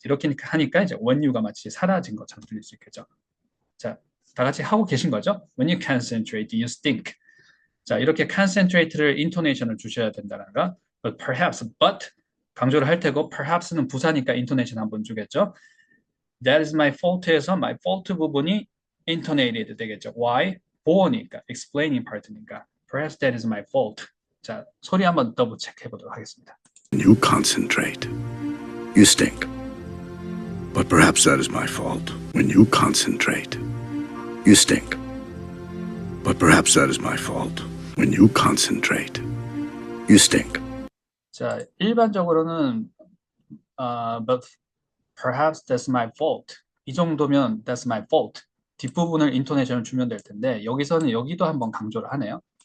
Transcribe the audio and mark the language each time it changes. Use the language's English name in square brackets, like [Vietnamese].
[Korean] 이렇게 하니까 이제 when you가 마치 사라진 것처럼 들릴 수 있겠죠. 자, 다 같이 하고 계신 거죠? [English] When you concentrate, you stink. [Korean] 자, 이렇게 concentrate를 intonation을 주셔야 된다는 거. But perhaps, but 강조를 할 테고 perhaps는 부사니까 intonation 한번 주겠죠. That is my fault에서 my fault 부분이 intonated 되겠죠. [English] Why? [Korean] 보어니까, explaining part니까. [English] Perhaps that is my fault. [Korean] 자, 소리 한번 더블 체크 해보도록 하겠습니다. [English] When you concentrate, you stink. But perhaps that is my fault. When you concentrate, you stink. But perhaps that is my fault. When you concentrate, you stink. [Korean] 자, 일반적으로는 [English] but perhaps that's my fault. [Korean] 이 정도면 [English] that's my fault. [Korean] 뒷부분을 인토네이션을 주면 될 텐데 여기서는 여기도 한번 강조를 하네요.